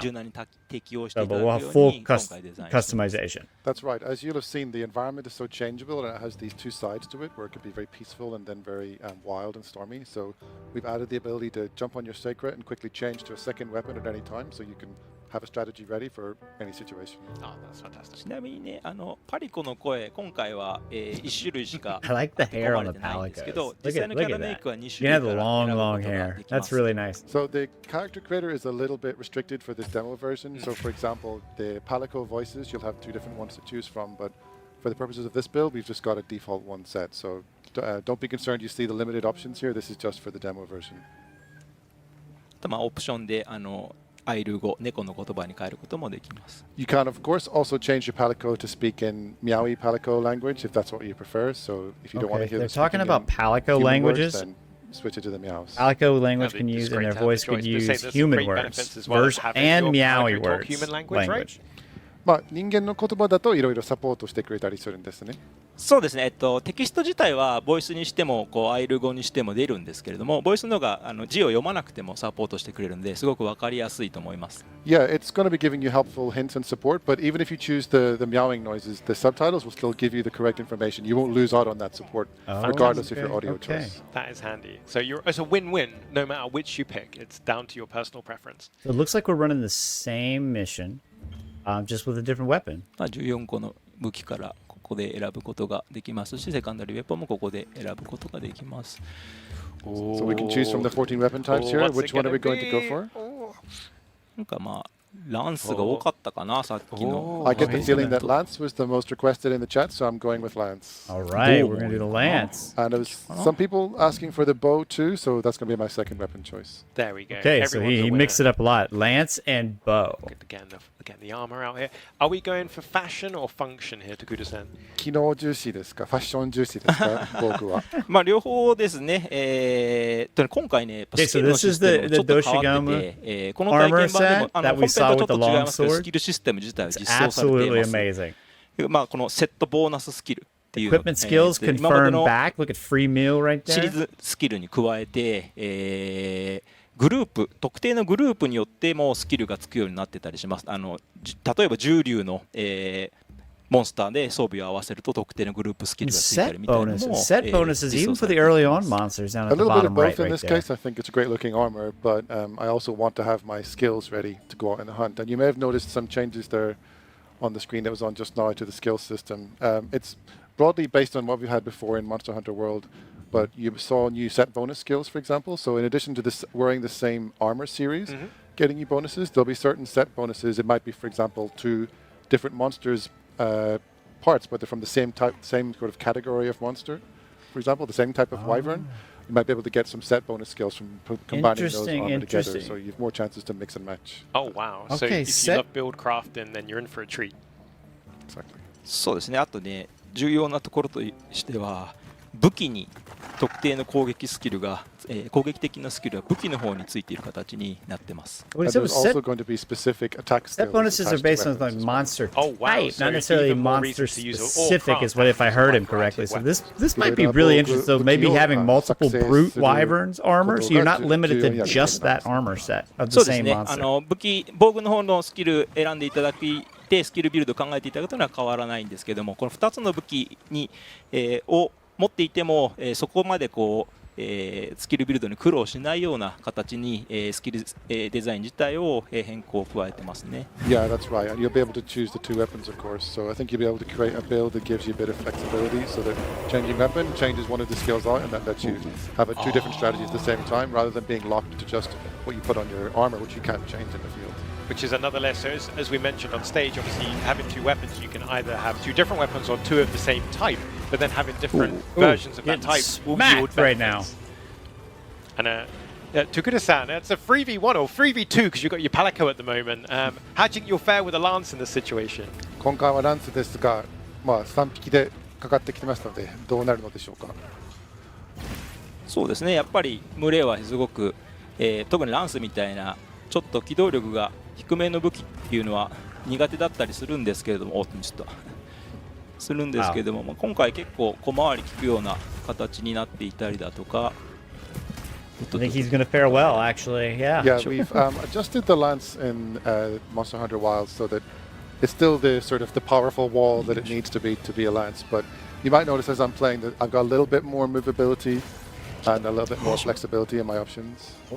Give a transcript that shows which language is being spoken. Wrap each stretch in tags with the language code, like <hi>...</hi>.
<en>So, but we'll have full customization. That's right. As you'll have seen, the environment is so changeable, and it has these 2 sides to it, where it could be very peaceful and then very wild and stormy. So we've added the ability to jump on your sacred and quickly change to a second weapon at any time, so you can have a strategy ready for any situation. Oh, that's fantastic.</en> <ja>ちなみにね、パリコの声、今回は、1種類しか</ja> <en>I like the hair on the palicos. Look at that. You have the long hair. That's really nice. So the character creator is a little bit restricted for this demo version. So for example, the palico voices, you'll have 2 different ones to choose from, but for the purposes of this build, we've just got a default 1 set. So don't be concerned you see the limited options here. This is just for the demo version.</en> <ja>まあオプションでアイル語、猫の言葉に変えることもできます。</ja> <en>You can, of course, also change your palico to speak in Meowie palico language if that's what you prefer. So if you don't want to hear they're talking about palico languages. Words, then switch it to the meows. Palico language can use, and their voice could use human words, verse, and Meowie words language.</en> <ja>まあ人間の言葉だといろいろサポートしてくれたりするんですね。そうですね。テキスト自体はボイスにしてもアイル語にしても出るんですけれども、ボイスの方が字を読まなくてもサポートしてくれるので、すごくわかりやすいと思います。</ja> <en>Yeah, it's going to be giving you helpful hints and support, but even if you choose the meowing noises, the subtitles will still give you the correct information. You won't lose out on that support, regardless of your audio choice. That is handy. So it's a win-win, no matter which you pick. It's down to your personal preference. So it looks like we're running the same mission, just with a different weapon.</en> <ja>14個の武器からここで選ぶことができますし、セカンダリーウェポンもここで選ぶことができます。</ja> <en>So we can choose from the 14 weapon types here. Which one are we going to go for?</en> <ja>なんかまあランスが多かったかな、さっきの。</ja> <en>I get the feeling that Lance was the most requested in the chat, so I'm going with Lance. All right, we're going to do the Lance. And there was some people asking for the bow too, so that's going to be my second weapon choice. There we go. Okay, so he mixed it up a lot. Lance and bow. Good to get the armor out here. Are we going for fashion or function here, Takuda-san?</en> <ja>機能重視ですか、ファッション重視ですか、僕は。まあ両方ですね。今回ね、スキルのシステムちょっと変わってて、この体験版でも本編とちょっと違いますけど、スキルシステム自体は実装されています。まあこのセットボーナススキルっていう、</ja> <en>Equipment skills confirm back. Look at free meal right there.</en> <ja>シリーズスキルに加えて、グループ特定のグループによってもスキルがつくようになってたりします。例えば重竜の、モンスターで装備を合わせると特定のグループスキルがついたりみたいなのも</ja> <en>set bonuses even for the early on monsters down at the bottom right there. A little bit of both in this case. I think it's a great looking armor, but I also want to have my skills ready to go out in the hunt. And you may have noticed some changes there on the screen that was on just now to the skill system. It's broadly based on what we had before in Monster Hunter World. But you saw new set bonus skills, for example. So in addition to this, wearing the same armor series, getting you bonuses, there'll be certain set bonuses. It might be, for example, 2 different monsters parts, but they're from the same type, same sort of category of monster. For example, the same type of wyvern. You might be able to get some set bonus skills from combining those armor together. So you have more chances to mix and match. Oh wow! So if you love build crafting, then you're in for a treat. Exactly. そうですね。</en> <ja>あとね、重要なところとしては。武器に特定の攻撃スキルが、攻撃的なスキルは武器の方についている形になってます。</ja> <en>There's also going to be specific attack skills. Set bonuses are based on like monster type, not necessarily monster specific. Is what if I heard him correctly. So this might be really interesting. So maybe having multiple brute wyverns armor, so you're not limited to just that armor set of the same monster.</en> <ja>武器防具の方のスキル選んでいただきでスキルビルド考えていただくというのは変わらないんですけども、この2つの武器に、を持っていても、そこまでスキルビルドに苦労しないような形に、スキル、デザイン自体を、変更を加えてますね。</ja> <en>Yeah, that's right. And you'll be able to choose the 2 weapons, of course. So I think you'll be able to create a build that gives you a bit of flexibility. So that changing weapon changes one of the skills out, and that lets you have 2 different strategies at the same time, rather than being locked to just what you put on your armor, which you can't change in the field. Which is another lesson, as we mentioned on stage, obviously having 2 weapons, you can either have 2 different weapons or 2 of the same type, but then having different versions of that type will yield right now. And Takuda-san, it's a 3v1 or 3v2 because you've got your Palico at the moment. How do you think you'll fare with a Lance in this situation?</en> <ja>今回はランスですが、まあ3匹でかかってきてますのでどうなるのでしょうか。そうですね、やっぱり群れはすごく、特にランスみたいなちょっと機動力が低めの武器っていうのは苦手だったりするんですけれども、ちょっとするんですけれども、今回結構小回り効くような形になっていたりだとか。</ja> <en>I think he's going to fare well, actually. Yeah. Yeah, we've adjusted the lance in Monster Hunter Wilds so that it's still the sort of the powerful wall that it needs to be a lance. But you might notice as I'm playing that I've got a little bit more movability and a little bit more flexibility in my options.</en>